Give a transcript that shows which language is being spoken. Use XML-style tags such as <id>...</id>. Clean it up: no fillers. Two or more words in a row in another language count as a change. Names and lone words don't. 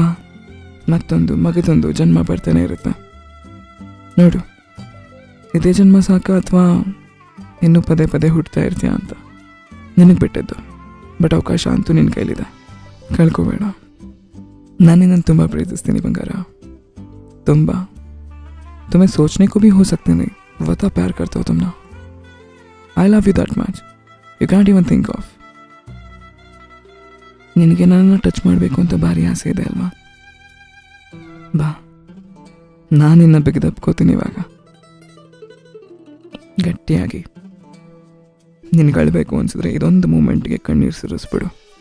<kn>ಮತ್ತೊಂದು ಮಗದೊಂದು ಜನ್ಮ ಬರ್ತಾನೆ ಇರುತ್ತೆ. ನೋಡು, ಇದೇ ಜನ್ಮ ಸಾಕ ಅಥವಾ ಇನ್ನೂ ಪದೇ ಪದೇ ಹುಡ್ತಾ ಇರ್ತೀಯ ಅಂತ ನಿನಗೆ ಬಿಟ್ಟಿದ್ದು. ಬಟ್ ಅವಕಾಶ ಅಂತೂ ನಿನ್ನ ಕೈಲಿದೆ, ಕಳ್ಕೋಬೇಡ. ನಾನು ನಿನ್ನನ್ನು ತುಂಬ ಪ್ರೀತಿಸ್ತೀನಿ ಬಂಗಾರ, ತುಂಬ.</kn> <hi>तुम्हें सोचने को भी हो सकते नहीं, बता प्यार करते हो तुम ना.</hi> <en>I love you that much. You can't even think of.</en> <kn>ನಿನಗೆ ನನ್ನನ್ನು ಟಚ್ ಮಾಡಬೇಕು ಅಂತ ಭಾರಿ ಆಸೆ ಇದೆ ಅಲ್ವಾ? ಬಾ, ನಾನು ನಿನ್ನ ಬಿಗಿದಪ್ಕೋತೀನಿ ಇವಾಗ ಗಟ್ಟಿಯಾಗಿ. ನಿನಗೆ ಅಳಬೇಕು ಅನ್ಸಿದ್ರೆ ಇದೊಂದು ಮೂಮೆಂಟ್ಗೆ ಕಣ್ಣೀರು ಸುರಿಸ್ಬಿಡು.</kn>